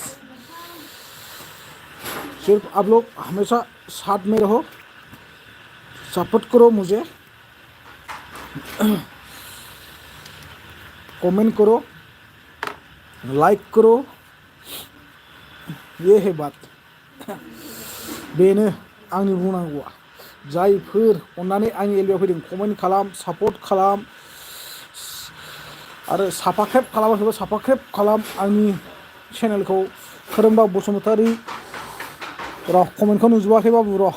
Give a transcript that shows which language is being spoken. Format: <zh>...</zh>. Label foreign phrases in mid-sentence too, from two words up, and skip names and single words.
<hi>सिर्फ आप लोग हमेशा साथ में रहो सपोर्ट करो मुझे कमेंट करो लाइक करो ये है बात</hi> <brx>बेनो आंनि बुंनांगौआ जायफोर अन्नानै आंनि एलबियाव फैदों कमेन्ट खालाम सापर्ट खालाम आरो साबस्क्राइब खालामाखैबा साबस्क्राइब खालाम आंनि चेनेलखौ खोरोमदाव बसुमतारी र' कमेन्टखौ नुजोबाखै बाबु र'</brx>